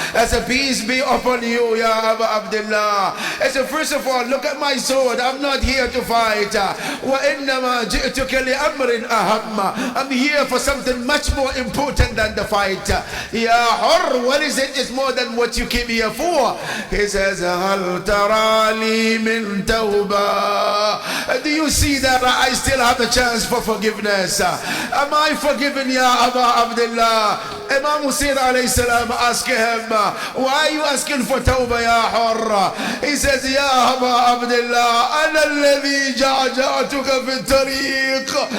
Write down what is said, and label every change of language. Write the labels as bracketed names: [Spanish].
[English] As a peace be upon you, ya Aba Abdullah. As a first of all, look at my sword. I'm not here to fight. [Arabic] وَإِنَّمَا جِئْتُكَ لِأَمْرٍ أَهَمَّ. [English] I'm here for something much more important than the fight. Ya Hur, what is it? It's more than what you came here for. He says, [Arabic] هَلْ تَرَى لِي مِنْ تَوْبَةٍ. [English] Do you see that I still have a chance for forgiveness? Am I forgiven, ya Aba Abdullah? Imam Hussein alayhi salam asked him, why are you asking for tawbah, ya Hur? He says, [Arabic] ya Aba Abdullah, أَنَا الَّذِي جَعْجَعْتُكَ فِي الطَّرِيقِ.